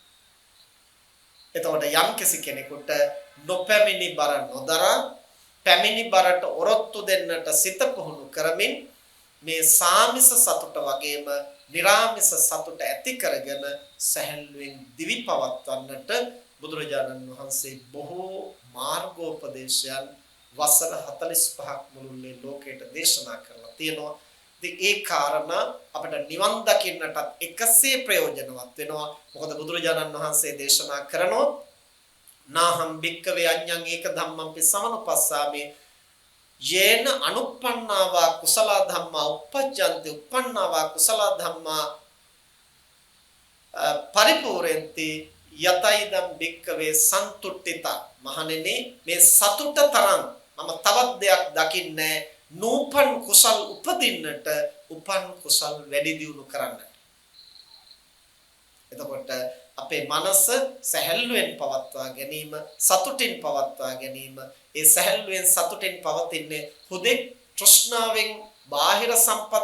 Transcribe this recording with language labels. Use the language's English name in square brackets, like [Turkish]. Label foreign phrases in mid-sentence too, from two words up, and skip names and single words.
[Sinhala] එතකොට යම් කෙනෙකුට නොපැමිණි බර නොදරා පැමිණි බරට ඔරොත්තු දෙන්නට සිත පුහුණු කරමින් මේ සාමිස සතුට වගේම නිර්ාමිස සතුට ඇති කරගෙන සැහැල්ලුවෙන් දිවි පවත්වන්නට බුදුරජාණන් වහන්සේ බොහෝ මාර්ගෝපදේශයන් වසර 45ක් මුළුල්ලේ ලෝකයට දේශනා කරලා තියෙනවා. ඉතින් ඒ කාරණා අපිට නිවන් දකින්නටත් එකසේ ප්‍රයෝජනවත් වෙනවා. මොකද බුදුරජාණන් වහන්සේ දේශනා කරනෝ [Pali] නාහම් භික්කවේ අඤ්ඤං ඒක ධම්මං සමනුපස්සාමේ යේන අනුප්පන්නාවා කුසල ධම්මා uppajjanti uppannāvā kusala dhamma පරිපූර්ණති යතයිදම් භික්කවේ සන්තුට්ඨිතා. [Sinhala] මහණෙනි මේ සතුට තරම් මම තවත් දෙයක් දකින්නේ නූපන් කුසල් උපදින්නට උපන් කුසල් වැඩි දියුණු කරන්නට. එතකොට අපේ මනස සැහැල්ලුවෙන් පවත්වා ගැනීම, සතුටින් පවත්වා ගැනීම, ඒ සැහැල්ලුවෙන් සතුටින් පවතින්නේ හුදෙක් තෘෂ්ණාවෙන් බාහිර සම්පත්